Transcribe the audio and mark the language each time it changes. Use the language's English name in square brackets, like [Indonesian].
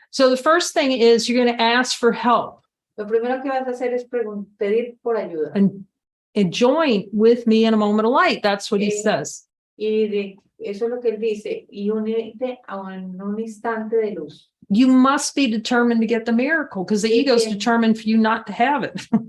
[English] So the first thing is you're going to ask for help [Spanish] Lo primero que vas a hacer es pedir por ayuda. [English] and join with me in a moment of light. That's what he Eh, says. [Spanish] Y eso es lo que él dice, y unirte en un instante de luz. [English] You must be determined to get the miracle because the ego is determined for you not to have it.